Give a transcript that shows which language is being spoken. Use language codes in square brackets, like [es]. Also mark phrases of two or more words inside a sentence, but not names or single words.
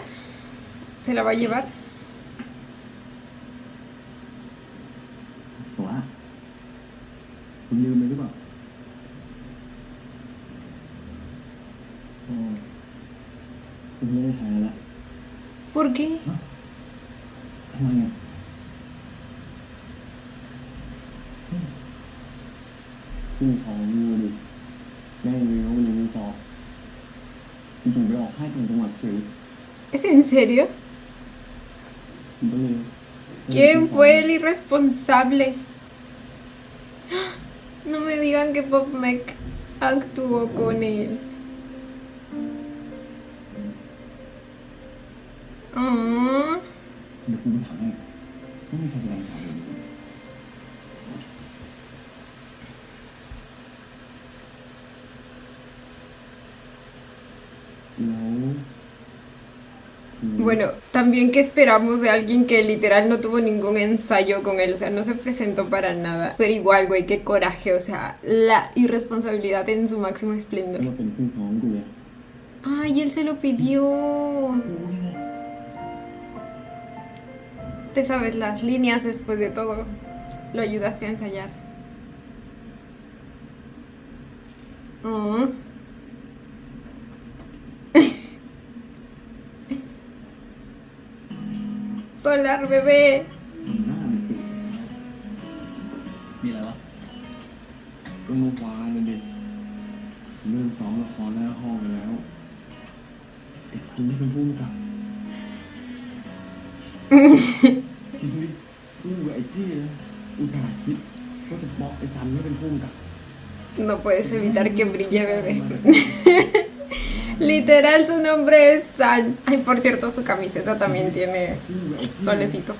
[es] ¿Se la va a llevar? [th] โซล่าคุณลืมไปหรือเปล่าคุณไม่ได้ใช้แล้วล่ะ [es] ¿Por qué? [th] ทำไมอ่ะพี่สองมือดิแม่รู้ว่ามันยังมีสอบจู่ๆไปออกค่ายต่างจังหวัดเฉย [es] ¿Es en serio? [th] ผมก็เลย [es] ¿Quién fue el irresponsable? No me digan que Bob Mech actuó con él. Ah, [th] เดี๋ยวกูไปถามให้ไม่มีใครแสดงข่าวเลยแล้ว [es] bueno, también que esperamos de alguien que literal no tuvo ningún ensayo con él, o sea, no se presentó para nada. Pero igual, güey, qué coraje, o sea, la irresponsabilidad en su máximo [th] เรา [es] esplendor. [th] เป็นผู้ซ้อมกูเลย [es] Ay, él se lo pidió. [th] กูนี่แหละ [es] Te sabes las líneas después de todo. Lo ayudaste a ensayar. Oh. Solar, bebé. [th] หน้ามันตื่นเช้ามีอะไรวะก็เมื่อวานนั่นเองเริ่มซ้อมละครหน้าห้องกันแล้วไอ้ซันไม่เป็นผู้กำกับจริงดิกูกับไอ้จี้นะอุตส่าห์คิดว่าจะบล็อกไอ้ซันไม่เป็นผู้กำกับ [es] No puedes evitar que brille, bebé. Literal, su nombre es San. Ay, por cierto, su camiseta también tiene solecitos.